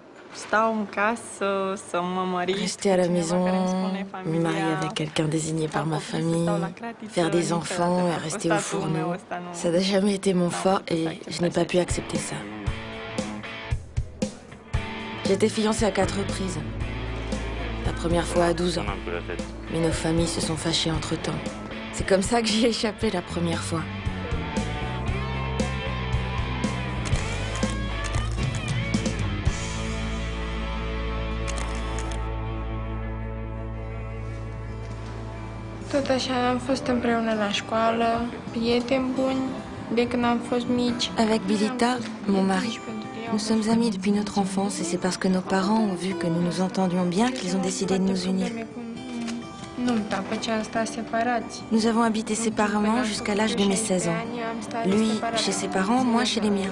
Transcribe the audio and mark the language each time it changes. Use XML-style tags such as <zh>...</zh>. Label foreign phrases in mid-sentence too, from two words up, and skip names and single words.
<fr>Rester à la maison, me marier avec quelqu'un désigné par ma famille, faire des enfants et rester au fourneau, ça n'a jamais été mon fort et je n'ai pas pu accepter ça. J'ai été fiancée à 4 reprises. La première fois à 12 ans. Mais nos familles se sont fâchées entre-temps. C'est comme ça que j'y ai échappé la première fois.</fr> <ro>Tot așa am fost împreună la școală, prieteni buni, de când am fost mici.</ro> <fr>Avec Bilita, mon mari, nous sommes amis depuis notre enfance et c'est parce que nos parents ont vu que nous nous entendions bien qu'ils ont décidé de nous unir. Nous avons habité séparément jusqu'à l'âge de mes 16 ans. Lui chez ses parents, moi chez les miens.</fr>